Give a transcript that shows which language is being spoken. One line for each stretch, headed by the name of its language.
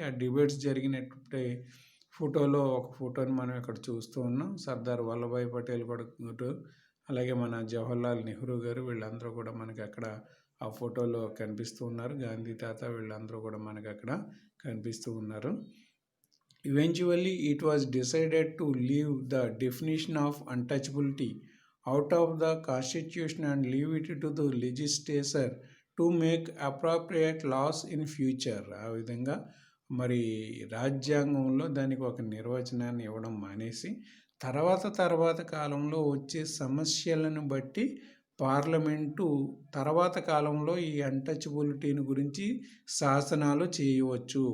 Telugu: ఆ డిబేట్స్ జరిగినట్టే ఒక ఫోటోని మనం ఇక్కడ చూస్తూ ఉన్నాం. సర్దార్ వల్లభాయ్ పటేల్ కూడా, అలాగే మన జవహర్లాల్ నెహ్రూ గారు, వీళ్ళందరూ కూడా మనకి అక్కడ ఆ ఫోటోలో కనిపిస్తూ ఉన్నారు. గాంధీ తాత వీళ్ళందరూ కూడా మనకి అక్కడ కనిపిస్తూ ఉన్నారు.
English: Eventually, it was decided to leave the definition of untouchability out of the Constitution and leave it to the legislature to make appropriate laws in future.
Telugu: ఆ విధంగా మరి రాజ్యాంగంలో దానికి ఒక నిర్వచనాన్ని ఇవ్వడం మానేసి తర్వాత కాలంలో వచ్చే సమస్యలను బట్టి పార్లమెంటు తర్వాత కాలంలో ఈ అన్టచబిలిటీని గురించి శాసనాలు చేయవచ్చు.